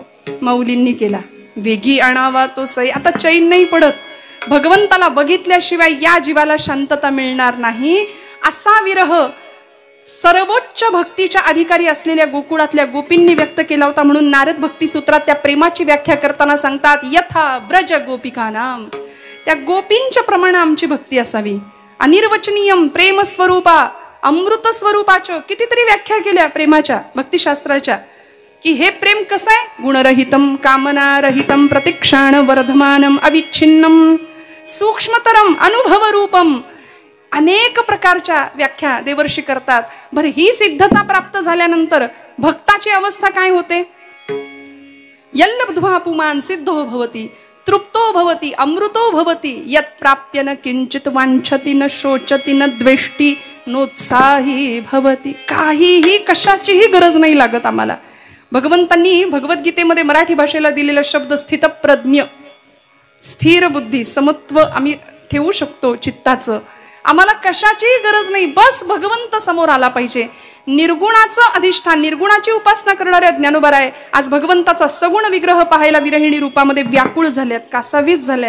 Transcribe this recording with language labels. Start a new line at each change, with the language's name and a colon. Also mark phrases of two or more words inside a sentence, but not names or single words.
Marathi: माऊलींनी केला. वेगी आणावा तो सई. आता चैन नाही पडत. भगवंताला बघितल्याशिवाय या जीवाला शांतता मिळणार नाही. असा विरह सर्वोच्च भक्तीच्या अधिकारी असलेल्या गोकुळातल्या गोपींनी व्यक्त केला होता. म्हणून नारद भक्ती सूत्रात त्या प्रेमाची व्याख्या करताना सांगतात,
Sanskrit: यथा व्रज गोपिकानाम.
Marathi: त्या गोपींच्या प्रमाणे आमची भक्ती असावी.
Sanskrit: अनिर्वचनीयम प्रेम स्वरूपा,
Marathi: अमृत स्वरूपाच्या कितीतरी व्याख्या केल्या प्रेमाच्या भक्तिशास्त्राच्या. की हे प्रेम कसं आहे?
Sanskrit: गुणरहितम कामनारहितम प्रतिक्षाण वर्धमानम अविच्छिन्नम सूक्ष्मतरम अनुभव रूपम.
Marathi: अनेक प्रकारच्या व्याख्या देवर्षी करतात. बरं, ही सिद्धता प्राप्त झाल्यानंतर भक्ताची अवस्था काय होते?
Sanskrit: यल्लब्ध्वा पुमान सिद्धो भवती, तृप्तो भवती, अमृतो भवती. यत् प्राप्य न किंचित वांछति न शोचति न द्वेष्टी नोत्साही भवती.
Marathi: काहीही कशाचीही गरज नाही लागत आम्हाला. भगवंतांनी भगवद्गीतेमध्ये मराठी भाषेला दिलेला शब्द स्थितप्रज्ञ, स्थिर बुद्धी, समत्व आम्ही ठेवू शकतो चित्ताचं. आम्हाला कशाचीही गरज नाही. बस भगवंत समोर आला पाहिजे. निर्गुणाचं अधिष्ठान, निर्गुणाची उपासना करणाऱ्या ज्ञानोबाराय आज भगवंताचा सगुण विग्रह पाहायला विरहिणी रूपामध्ये व्याकुळ झाल्यात, कासावीस झाल्यात.